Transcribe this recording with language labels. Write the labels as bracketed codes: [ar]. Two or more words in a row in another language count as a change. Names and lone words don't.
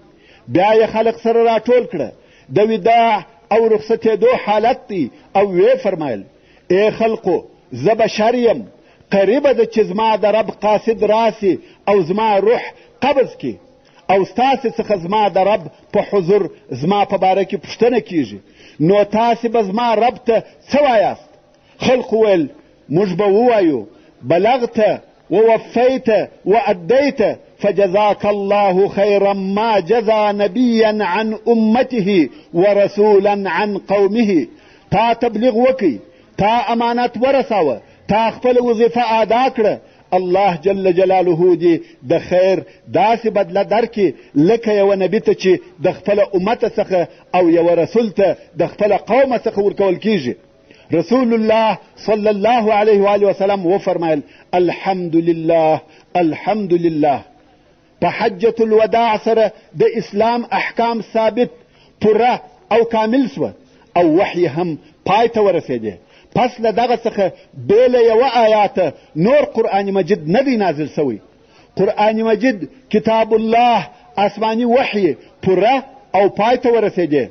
[ps] بیا یې خلق سره راټول کړه، د وداع او رخصتېدو حالت دی او ویې فرمایل ای خلقو، زه بشر یم، قریبه ده چې زما د رب قاصد راسي او زما روح قبض کی او ستاسې څخه زما د رب په حضور زما په باره کې پوښتنه کیږي، نو تاسې به زما رب ته څه وایاست؟ خلق ویل موږ به ووایو [ar] بلغت ووفیت وادیت فجزاك الله خيرا ما جزى نبيا عن امته ورسولا عن قومه. [ps] تا تبلیغ وکي، تا امانت ورساوه، تا خپل وظیفه ادا کړه، الله [ar] جل جلاله [ps] دې د خیر داسې بدله درکړي لکه یوه نبي ته چې د خپله امته څخه او یوه رسول ته د خپله قومه څخه ورکول کیږي. [ar] رسول الله صلی الله علیه و آله وسلم وفرمایل الحمد لله. [ps] په حجة الوداع سره د اسلام احکام ثابت، پوره او کامل سوه او وحی هم پای ته ورسېدی. پس له دغه څخه بې له یوه آیاته نور قرآن مجید نه دی نازل سوی. قرآن مجید [ar] کتاب الله [ps] آسماني وحی پوره او پای ته ورسېدی.